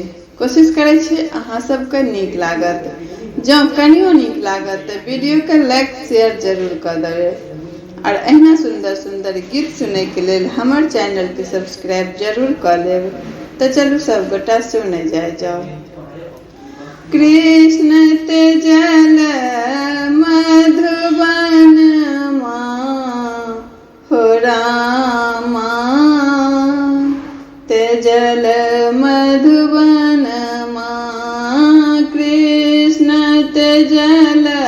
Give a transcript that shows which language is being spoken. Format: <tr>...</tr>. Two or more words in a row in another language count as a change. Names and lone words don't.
<mai>कोशिश करै छी अहाँ सबके नीक लागत। जँ कनियो नीक लागत तऽ वीडियो के लाइक शेयर जरूर कऽ देबै और एहिना सुंदर सुंदर गीत सुनै के लेल हमर चैनल के सब्सक्राइब जरूर कऽ लेब। तो चलू सब गोटा सुनै जाओ। कृष्ण तेजल मधुबन हो रामा, तेजल मधुबन कृष्ण तेजल</mai>